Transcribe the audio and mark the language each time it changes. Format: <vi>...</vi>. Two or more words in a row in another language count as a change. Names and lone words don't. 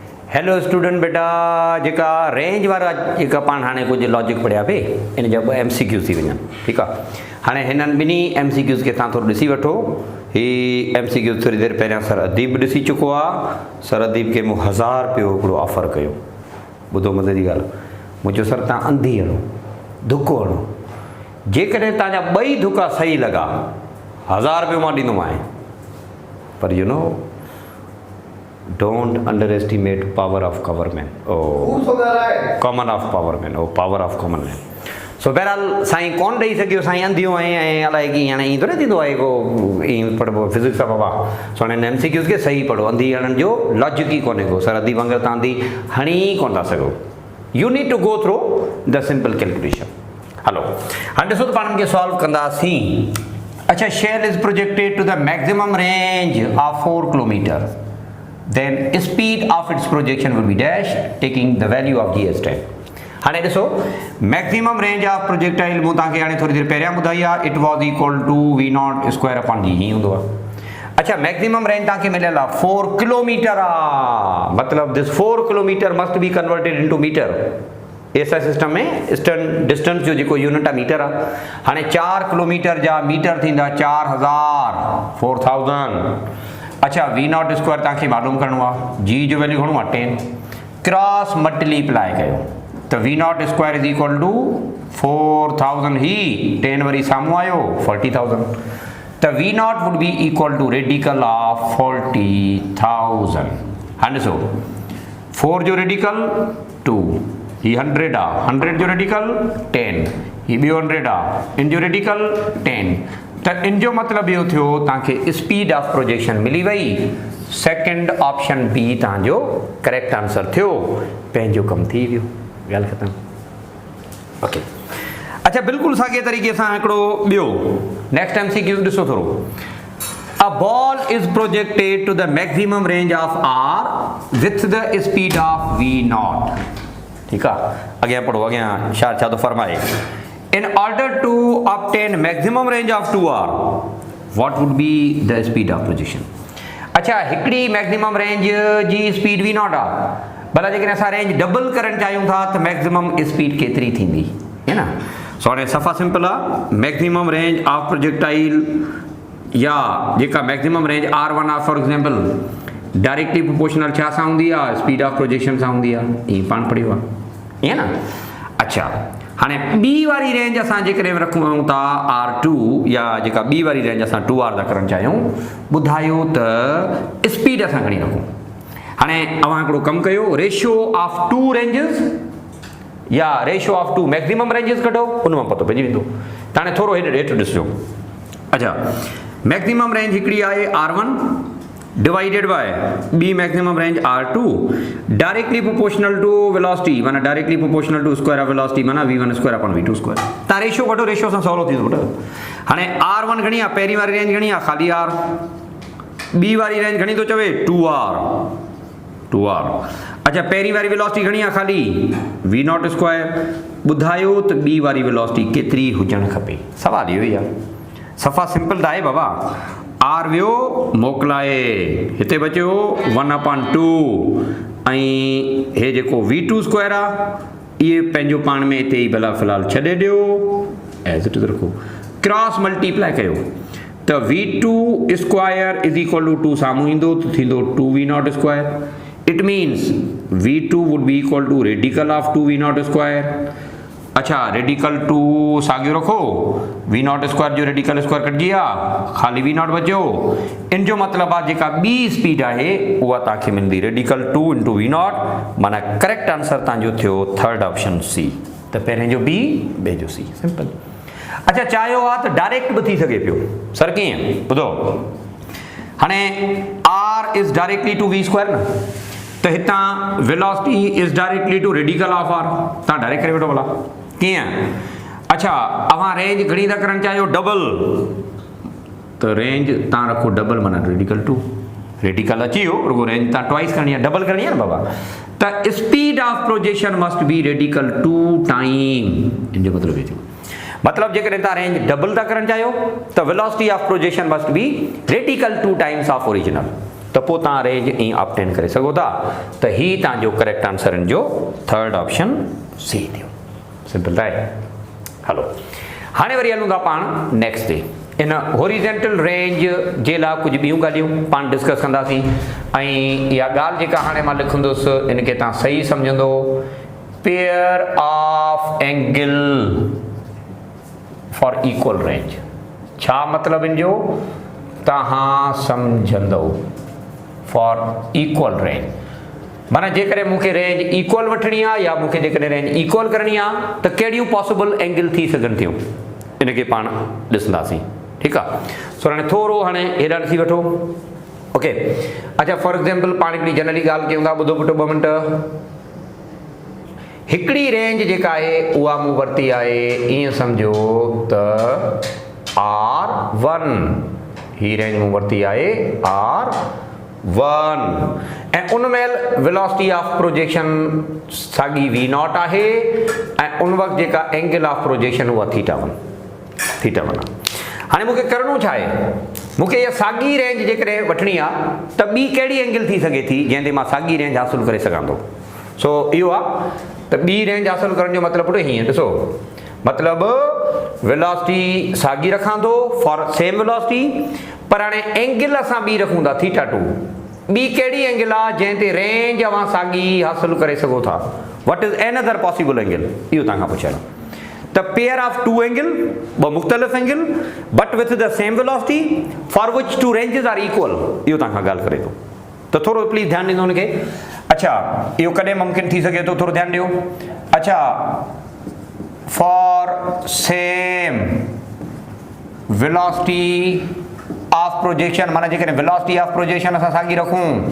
<en>hello student</en> <sd>बेटा जेका रेंज वारा जेका पाण हाणे कुछ लॉजिक पढ़िया पे इन जा MCQ थी वञनि ठीकु आहे। हाणे हिननि ॿिन्ही MCQs खे तव्हां थोरो ॾिसी वठो। ही MCQ थोरी देरि पहिरियां सर अदीब ॾिसी चुको आहे। सर अदीब खे मूं 1000 रुपयो हिकिड़ो ऑफर कयो। ॿुधो मदद जी ॻाल्हि, मूं चयो सर तव्हां अंधी हणो धुको हणो, जेकॾहिं तव्हांजा ॿई धुका सही लॻा 1000 रुपयो मां ॾींदोमांइ।</sd> <en>पर you know don't underestimate power of government. Common of power man. Power of common man.</en> <sd>So बहरहाल साईं कोन ॾेई सघियो, साईं अंधियो ऐं अलाए की हाणे ईअं थोरी थींदो आहे को ईअं पढ़बो फिज़िक्स आहे बाबा। सो हाणे MCQs खे सही पढ़ो, अंधी हणण जो लॉजिक ई कोन्हे को। सर अधी वांगुरु तव्हां अंधी हणी कोन था सघो।</sd> <en>you need to go through the simple calculation.</en> <sd>हलो हाणे ॾिसो त पाण खे सॉल्व कंदासीं।</sd> <en>अच्छा, shell is projected to the maximum range of 4 kilometer, then speed of its projection will be dash taking the value of GS10।</en> <sd>हाणे ॾिसो</sd> <en>maximum range of projectile</en> <sd>मूं तव्हांखे हाणे थोरी देरि पहिरियां ॿुधाई आहे,</sd> <en>it was equal to V0 square upon G</en> <sd>हीअं हूंदो आहे। अच्छा,</sd> <en>maximum range</en> <sd>तव्हांखे मिलियल आहे 4 किलोमीटर आहे, मतिलबु</sd> <en>this 4 kilometer must be converted into meter. SI system</en> <sd>में डिस्टेंस जो जेको यूनिट आहे मीटर आहे। हाणे 4 किलोमीटर जा मीटर थींदा 4000 4000। अच्छा,</sd> <en>V0 square</en> <sd>तव्हांखे मालूम करिणो आहे, G जो वैल्यू घणो आहे 10,</sd> <en>cross multiply</en> <sd>कयो त</sd> <en>V0 square is equal to 4000</en> <sd>ही 10 वरी साम्हूं आयो 40000 त</sd> <en>V0 would be equal to radical of 40000.</en> <sd>हाणे ॾिसो 4 जो रेडिकल 2, ही 100 आहे, 100 जो रेडिकल 10, ही ॿियो 100 आहे, इन जो रेडिकल 10। त इन जो मतिलबु इहो थियो तव्हांखे</sd> <en>speed of projection</en> <sd>मिली वई।</sd> <en>second option B</en> <sd>तव्हांजो</sd> <en>correct answer</en> <sd>थियो, पंहिंजो कमु थी वियो, ॻाल्हि ख़तमु। ओके, अच्छा बिल्कुलु साॻे तरीक़े सां हिकिड़ो ॿियो</sd> <en>next MCQ</en> <sd>ॾिसो थोरो।</sd> <en>a ball is projected to the maximum range of R with the speed of V0.</en> <sd>ठीकु आहे, अॻियां पढ़ो, अॻियां छा थो फरमाए।</sd> <en>In order to obtain maximum range of 2R, what would be the speed of projection?</en> <sd>अच्छा, हिकिड़ी</sd> <en>maximum range</en> <sd>जी स्पीड V0 आहे, भला जेकॾहिं असां रेंज डबल करणु चाहियूं था त</sd> <en>maximum speed</en> <sd>केतिरी थींदी है न। सो हाणे सफ़ा सिंपल आहे,</sd> <en>maximum range of projectile</en> <sd>या जेका</sd> <en>maximum range R1</en> <sd>आहे</sd> <en>for example directly proportional</en> <sd>छा सां हूंदी आहे,</sd> <en>speed of projection</en> <sd>सां हूंदी आहे, ईअं पाण पढ़ियो आहे ईअं न। अच्छा, हाणे ॿी वारी रेंज असां जेकॾहिं रखूं था R2 या जेका ॿी वारी रेंज असां 2R था करणु चाहियूं, ॿुधायो त स्पीड असां घणी रखूं। हाणे अव्हां हिकिड़ो कमु कयो,</sd> <en>ratio of 2 ranges</en> <sd>या</sd> <en>ratio of 2 maximum ranges</en> <sd>कढो, उन मां पतो पइजी वेंदो। त हाणे थोरो हेठि ॾिसिजो। अच्छा,</sd> <en>maximum range</en> <sd>हिकिड़ी आहे</sd> <en>R1 divided by</en> <sd>बी</sd> <en>maximum range R2 directly proportional to velocity,</en> <sd>माना</sd> <en>directly proportional to square of velocity,</en> <sd>माना</sd> <en>V1 square upon V2 square.</en> <sd>तव्हां रेशियो वठो, रेशियो सां सवलो थींदो बेटा। हाणे R1 घणी आहे, पहिरीं वारी रेंज घणी आहे, ख़ाली R। ॿी वारी रेंज घणी थो चवे 2R। अच्छा, पहिरीं वारी वेलोसिटी घणी आहे, ख़ाली</sd> <en>V0 square.</en> <sd>ॿुधायो त ॿी वारी वेलोसिटी केतिरी हुजणु खपे, सवाल इहो ई आहे। सफ़ा सिंपल त आहे बाबा। R वियो मोकिलाए, हिते बचियो 1/2 ऐं हे जेको</sd> <en>V2 square</en> <sd>आहे इहे पंहिंजो पाण में हिते ई भला फ़िलहाल छॾे ॾियो,</sd> <en>as it is</en> <sd>रखो,</sd> <en>cross multiply</en> <sd>कयो त</sd> <en>V2 square is equal to 2</en> <sd>साम्हूं ईंदो त थींदो</sd> <en>2V0 square. it means V2 would be equal to radical of 2V0 square.</en> <sd>अच्छा, रेडिकल 2 साॻियो रखो,</sd> <en>V0 square</en> <sd>जो रेडिकल स्क्वायर कटिजी विया, ख़ाली V0 बचियो। इन जो मतिलबु आहे जेका ॿी स्पीड आहे उहा तव्हांखे मिलंदी</sd> <en>radical 2 into V0,</en> <sd>माना</sd> <en>correct answer</en> <sd>तव्हांजो थियो</sd> <en>third option C.</en> <sd>त पहिरें जो B, ॿिए जो C, सिंपल। अच्छा, चाहियो आहे त डायरेक्ट बि थी सघे पियो, सर कीअं ॿुधो।</sd> <en>हाणे R is directly to V square</en> <sd>न, त हितां</sd> <en>velocity is directly to radical of R.</en> <sd>तव्हां डायरेक्ट करे वठो भला कीअं। अच्छा, अव्हां रेंज घणी था करणु चाहियो, डबल, त रेंज तव्हां रखो डबल, माना रेडिकल 2। रेडिकल अची वियो, रुगो रेंज तव्हां ट्वाइस करणी आहे, डबल करणी आहे न बाबा।</sd> <en>त speed of projection must be radical 2 time,</en> <sd>इन जो मतिलबु इहो। मतलब जेकॾहिं तव्हां</sd> <en>range double</en> <sd>था करणु चाहियो त</sd> <en>velocity of projection must be radical 2 times of original.</en> <sd>त पोइ तव्हां रेंज ईअं ऑप्टेन करे सघो था। त ही तव्हांजो</sd> <en>correct answer</en> <sd>इन जो</sd> <en>third option C</en> <sd>थियो। सिंपल आहे। हलो हाणे वरी हलूं था पाण नेक्स्ट ते। इन हॉरिजेंटल रेंज जे लाइ कुझु ॿियूं ॻाल्हियूं पाण डिस्कस कंदासीं ऐं इहा ॻाल्हि जेका हाणे मां लिखंदुसि इनखे तव्हां सही सम्झंदो।</sd> <en>pair of angle for equal range,</en> <sd>छा मतिलबु इन जो तव्हां सम्झंदो।</sd> <en>for equal range</en> <sd>माना जेकॾहिं मूंखे</sd> <en>range equal</en> <sd>वठणी आहे या मूंखे जेकॾहिं</sd> <en>range equal</en> <sd>करणी आहे त कहिड़ियूं</sd> <en>possible angle</en> <sd>थी सघनि थियूं इनखे पाण ॾिसंदासीं। ठीकु आहे। सो हाणे थोरो हाणे हेॾा ॾिसी वठो। ओके अच्छा फॉर एग्जाम्पल पाण हिकिड़ी जनरली ॻाल्हि कयूं था। ॿुधो पुटु 2 मिंट। हिकिड़ी रेंज जेका आहे उहा मूं वरिती आहे ईअं सम्झो त R1, ही रेंज मूं वरिती आहे R1 ऐं उन महिल</sd> <en>velocity of projection</en> <sd>साॻी V0 आहे ऐं उन वक़्तु जेका</sd> <en>angle of projection</en> <sd>उहा थीटा 1 आहे। हाणे मूंखे करिणो छा आहे, मूंखे इहा साॻी रेंज जेकॾहिं वठणी आहे त ॿी कहिड़ी एंगल थी सघे थी जंहिं ते मां साॻी रेंज हासिलु करे सघां थो। सो इहो आहे त ॿी रेंज हासिलु करण जो मतिलबु हीअं ॾिसो, मतिलबु वेलोसिटी साॻी रखां थो</sd> <en>for same velocity,</en> <sd>पर हाणे एंगल असां ॿी रखूं था θ2। ॿी कहिड़ी एंगल आहे जंहिं ते रेंज अवां साॻी हासिलु करे सघो था।</sd> <en>what is another possible angle,</en> <sd>इहो तव्हांखां पुछां त</sd> <en>pair of two angle,</en> <sd>ॿ मुख़्तलिफ़</sd> <en>angle but with the same velocity for which two ranges are equal,</en> <sd>इहो तव्हांखां ॻाल्हि करे थो। त थोरो प्लीज़ ध्यानु ॾींदो हुनखे। अच्छा इहो कॾहिं मुमकिन थी सघे थो, थोरो ध्यानु ॾियो।</sd> <en>अच्छा for same velocity of projection,</en> <sd>माना जेकॾहिं</sd> <en>velocity of projection</en> <sd>असां साॻी रखूं</sd>